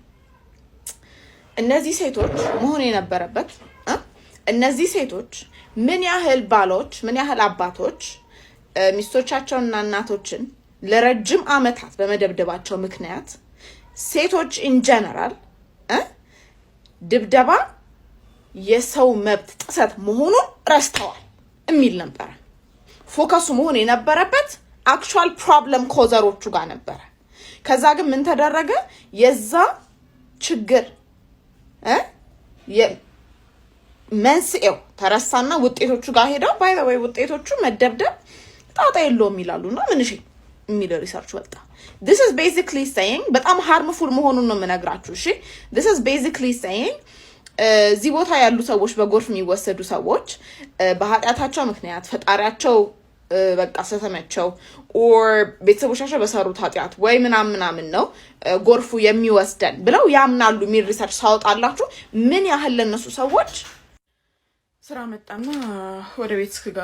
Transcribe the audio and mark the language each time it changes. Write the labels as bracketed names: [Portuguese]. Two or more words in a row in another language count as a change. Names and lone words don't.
[Amharic] እነዚህ ሴቶች መሆን የነበረበት እነዚህ ሴቶች ምን ያህል ባሎች ምን ያህል አባቶች ሚስቶቻቸውንና እናቶችን ለረጅም ዓመታት በመደብደባቸው ምክንያት ሴቶች [English] in general [Amharic] ድብደባ የሰው መብት ጥሰት መሆኑን ረስተዋል የሚል ነበር። ፎከሱ መሆን የነበረበት [English] actual problem [Amharic] ኮዘሮቹ ጋር ነበር። ከዛ ግን ምን ተደረገ? የዛ ችግር መንስኤው ተረሳና ውጤቶቹ ጋር ሄደው [English] by the way [Amharic] ውጤቶቹ መደብደብ ጣጣ የለውም ይላሉና ምንሽ የሚል ሪሰርች ወጣ። [English] this is basically saying [Amharic] በጣም harmful መሆኑን ነው የምነግራችሁ። እሺ [English] this is basically saying [Amharic] እዚህ ቦታ ያሉ ሰዎች በጎርፍ የሚወሰዱ ሰዎች በኃጢአታቸው ምክንያት ፈጣሪያቸው በቃ ሰተመቸው or ቤተሰቦቻቸው በሰሩት ኃጢአት ወይ ምናምን ነው ጎርፉ የሚወስደን ብለው ያምናሉ የሚል ሪሰርች ሳወጣላችሁ ምን ያህል ለነሱ ሰዎች ስራ መጣና ወደ ቤት እስክገባ